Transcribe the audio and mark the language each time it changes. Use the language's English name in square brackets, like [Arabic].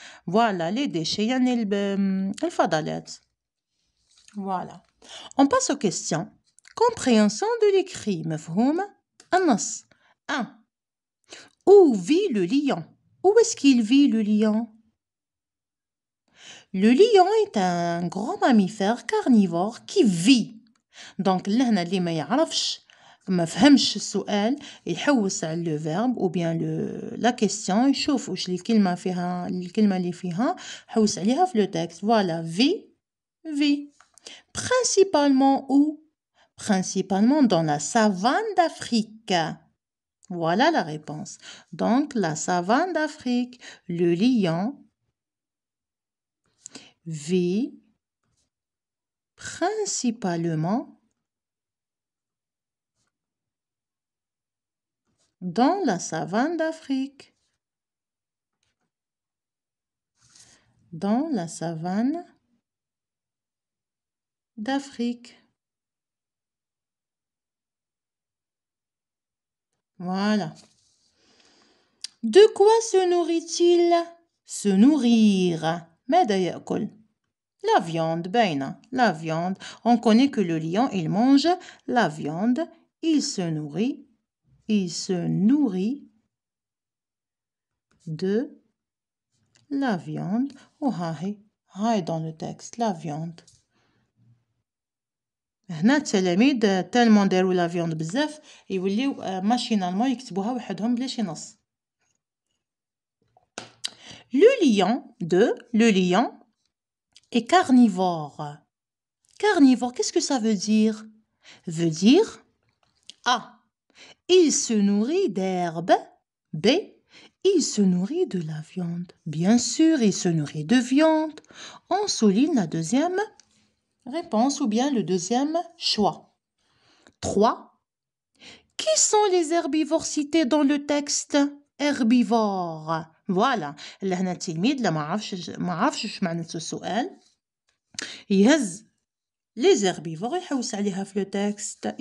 [French] Voilà les déchets [Arabic] يعني الفضلات. [French] Voilà. On passe aux questions. Compréhension de l'écrit. [Arabic] مفهوم النص. [French] 1. Où vit le lion? Où est-ce qu'il vit le lion? Le lion est un grand mammifère carnivore qui vit. [Arabic] Donc لهنا اللي ما يعرفش ما فهمش السؤال يحوس على [French] le verbe ou bien la question [Arabic] يشوف واش الكلمة فيها الكلمة اللي فيها حوس عليها في le texte. [French] Voilà, vit. Principalement où? Principalement dans la savane d'Afrique. Voilà la réponse. Donc la savane d'Afrique, le lion vit principalement dans la savane d'Afrique. Dans la savane d'Afrique. Voilà. De quoi se nourrit-il? Se nourrir. [Arabic] ماذا يأكل? [French] La viande, باينة. La viande. On connaît que le lion, il mange la viande. Il se nourrit. Il se nourrit de la viande. هاي dans le texte. La viande. [Arabic] هنا التلاميذ تالمون داروا لا فيوند بزاف يوليو ماشينالمون يكتبوها وحدهم بلا شي نص. [French] Le lion est carnivore. Carnivore, qu'est-ce que ça veut dire? Veut dire A. Il se nourrit d'herbe. B. Il se nourrit de la viande. Bien sûr, il se nourrit de viande. On souligne la deuxième réponse ou bien le deuxième choix. 3. Qui sont les herbivores cités dans le texte? Herbivores. Voilà. [Arabic] لهنا التلميذ لا ما عرفش اش معنى السؤال يهز les herbivores يحوس عليها في le texte.